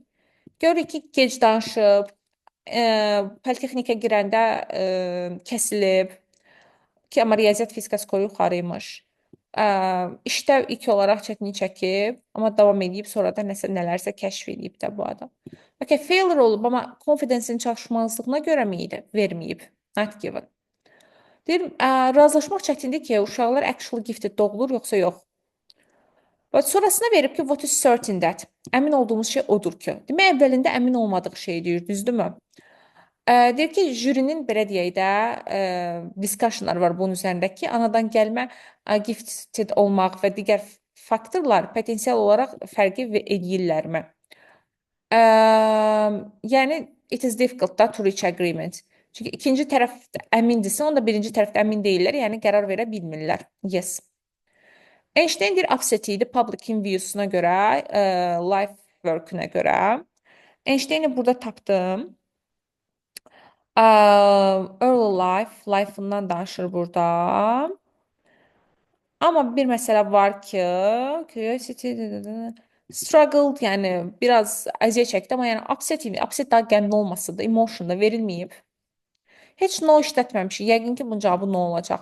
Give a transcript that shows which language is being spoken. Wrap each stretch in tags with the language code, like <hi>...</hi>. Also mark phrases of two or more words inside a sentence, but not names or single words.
<az>Görürük ki, gec danışıb, politexnikə girəndə kəsilib ki, amma riyaziyyat fizika skoru yuxarıymış. İşdə ilk olaraq çətinlik çəkib, amma davam edib, sonra da nələrsə kəşf edib də bu adam. Okay, failure olub, amma confidence-in çatışmazlığına görə mi idi? Verməyib.</az> <en>Not given.</en> <az>Deyir, razılaşmaq çətindir ki, uşaqlar</az> <en>actually gifted</en> <az>doğulur, yoxsa yox. Və sonrasına verib ki,</az> <en>what is certain that?</en> <az>Əmin olduğumuz şey odur ki. Demək, əvvəlində əmin olmadığı şey deyir, düzdürmü? Deyir ki, jürinin belə deyək də, discussionlar var bunun üzərində ki, anadan gəlmə gifted olmaq və digər faktorlar potensial olaraq fərqi edirlərmi? Yəni,</az> <en>it is difficult da to reach agreement.</en> <az>Çünki ikinci tərəf əmindirsə, onda birinci tərəf də əmin deyirlər, yəni qərar verə bilmirlər. Yes. Einstein deyir, upset idi</az> <en>public view-</en> <az>suna görə,</az> <en>life work-</en> <az>una görə. Einstein-i burada tapdım.</az> <en>Early life,</en> <az>life-ından danışır burada. Amma bir məsələ var ki,</az> <en>curiosity, struggled,</en> <az>yəni biraz əziyyət çəkdi, amma yəni upset daha qəmli olmasıdır, emotion da verilməyib. Heç no işlətməmişik, yəqin ki, bunun cavabı no olacaq.</az>